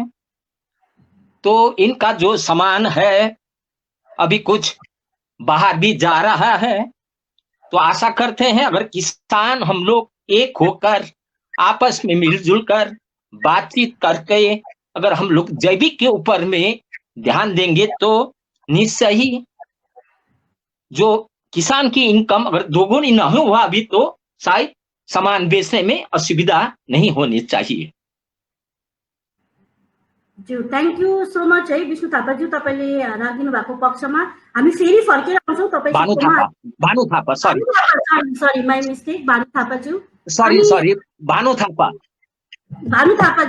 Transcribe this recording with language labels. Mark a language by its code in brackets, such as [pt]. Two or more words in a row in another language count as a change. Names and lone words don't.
[hi] तो इनका जो सामान है अभी कुछ बाहर भी जा रहा है, तो आशा करते हैं अगर किसान हम लोग एक होकर आपस में मिलजुल कर बातचीत करके अगर हम लोग जैविक के ऊपर में ध्यान देंगे, तो निश्चय ही जो किसान की इनकम अगर दोगुनी न हुआ अभी, तो शायद सामान बेचने में असुविधा नहीं होनी चाहिए। [ne] ज्यू [en] thank you so much [ne] है विष्णु थापाज्यू, तपाईँले राखिदिनु भएको पक्षमा। हामी फेरि फर्केर आउँछौँ भानु तपाईँसँगमा। थापा, भानु थापा, सॉरी [en] sorry my mistake, भानु थापाज्यू। [ne] सॉरी अनि सॉरी भानु थापा, भानु थापाज्यू